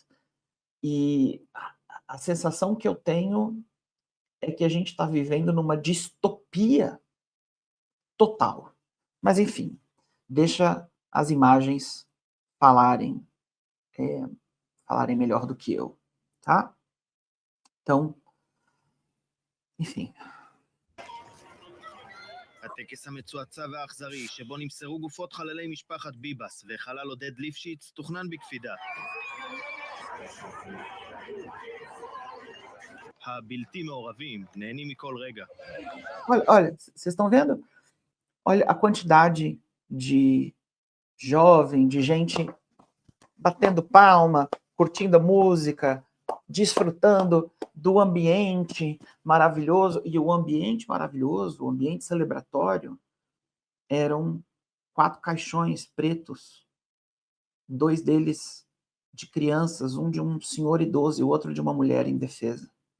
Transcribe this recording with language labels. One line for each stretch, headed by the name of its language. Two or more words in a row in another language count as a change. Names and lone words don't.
Portuguese: E a sensação que eu tenho é que a gente está vivendo numa distopia total. Mas, enfim, deixa as imagens falarem melhor do que eu, tá? Então, enfim.
Hebrew: הטקס המצועצע והאכזרי, שבו נמסרו גופות חללי משפחת ביבס וחלל עודד ליפשיץ, תוכנן בקפידה. הבלתי מעורבים נהנים מכל רגע.
Portuguese: Olha, vocês estão vendo? Olha a quantidade de jovem, de gente batendo palma, curtindo a música, desfrutando do ambiente maravilhoso. E o ambiente maravilhoso, o ambiente celebratório, eram 4 caixões pretos, 2 deles de crianças, um de um senhor idoso e o outro de uma mulher indefesa.